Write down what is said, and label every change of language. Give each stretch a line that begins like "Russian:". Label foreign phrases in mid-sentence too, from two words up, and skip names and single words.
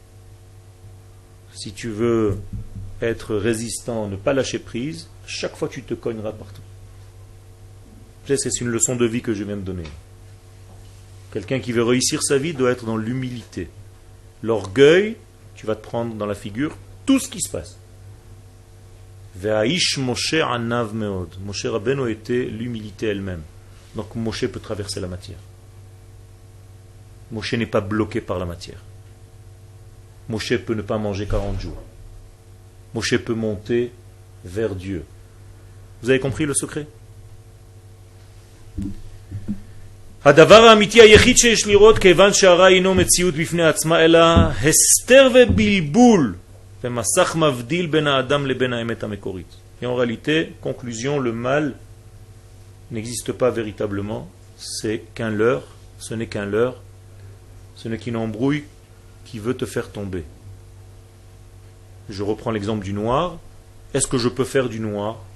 French: Si tu veux être résistant, ne pas lâcher prise, chaque fois tu te cogneras partout. C'est une leçon de vie que je viens de donner. Quelqu'un qui veut réussir sa vie doit être dans l'humilité. L'orgueil, tu vas te prendre dans la figure tout ce qui se passe.
Hebrew: והאיש משה ענו מאד.
French: Moshe Rabbeinu était l'humilité elle-même. Donc Moshe peut traverser la matière. Moshe n'est pas bloqué par la matière. Moshe peut ne pas manger 40 jours. Moshe peut monter vers Dieu. Vous avez compris le secret?
Hebrew: הדבר האמיתי היחיד שיש לראות כיוון שהרע אינו מציאות בפני עצמה אלא הסתר ובלבול ומסך מבדיל בין האדם לבין האמת המקורית.
French: Et en réalité, conclusion, le mal n'existe pas véritablement, c'est qu'un leurre, ce n'est qu'un leurre, ce n'est qu'une embrouille qui veut te faire tomber. Je reprends l'exemple du noir. Est-ce que je peux faire du noir?